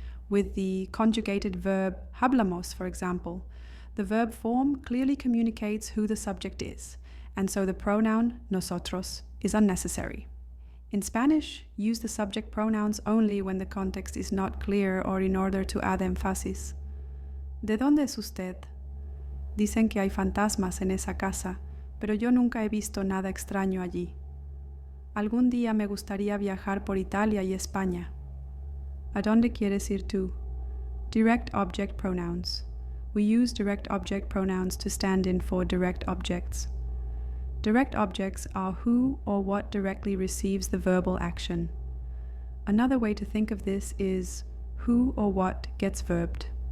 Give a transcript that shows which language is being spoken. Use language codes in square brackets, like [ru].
[en] With the conjugated verb hablamos, for example, the verb form clearly communicates who the subject is, and so the pronoun nosotros is unnecessary. In Spanish, use the subject pronouns only when the context is not clear or in order to add emphasis. [es] ¿De dónde es usted? Dicen que hay fantasmas en esa casa, pero yo nunca he visto nada extraño allí. Algún día me gustaría viajar por Italia y España. ¿A dónde quieres ir tú? [en] Direct object pronouns. We use direct object pronouns to stand in for direct objects. Direct objects are who or what directly receives the verbal action. Another way to think of this is who or what gets verbed.